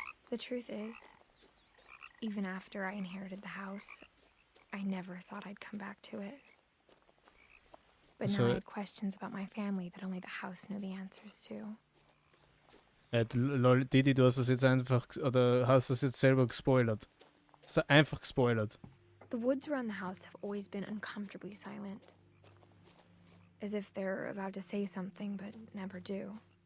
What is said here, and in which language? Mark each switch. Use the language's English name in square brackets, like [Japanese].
[English] The truth is, even after I inherited the house, I never thought I'd come back to it. But now I had questions about my family that only the house knew the answers to. [German] Lol, Didi, du hast das jetzt einfach, oder hast das jetzt selber gespoilert? Hast du einfach gespoilert? [English] The woods around the house have always been uncomfortably silent. As if they're about to say something, but never do.